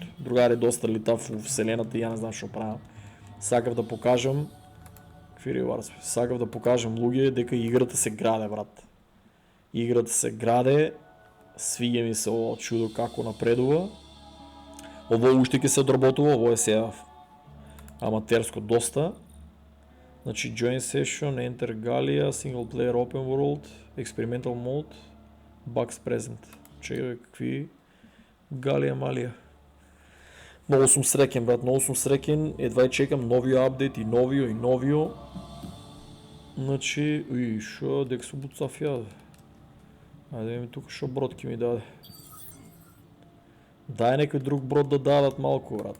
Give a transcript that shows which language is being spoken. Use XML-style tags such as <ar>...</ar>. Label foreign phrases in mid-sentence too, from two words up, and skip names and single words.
<mk>Другари доста литав у вселената и ја не знам што правам. Сакав да покажам сакав да покажам луѓе дека играта се граде, брат. Играта се граде. Свиѓа ми се ова чудо како напредува. Ово уште ќе се одработува, ово е сега аматерско доста.</mk> <en>Значи Join Session, Enter Galia, Single Player Open World, Experimental Mode, Bugs Present.</en> <mk>Чекай, какви? Галия Малия. Много сум среќен, брат, много сум среќен. Едва и чекам новио апдейт и новио. Значи, шо, дека се буцав ја. Ајде да видим тука шо брод ке ми даде. Дај некој друг брод да дадат малко, брат.</mk>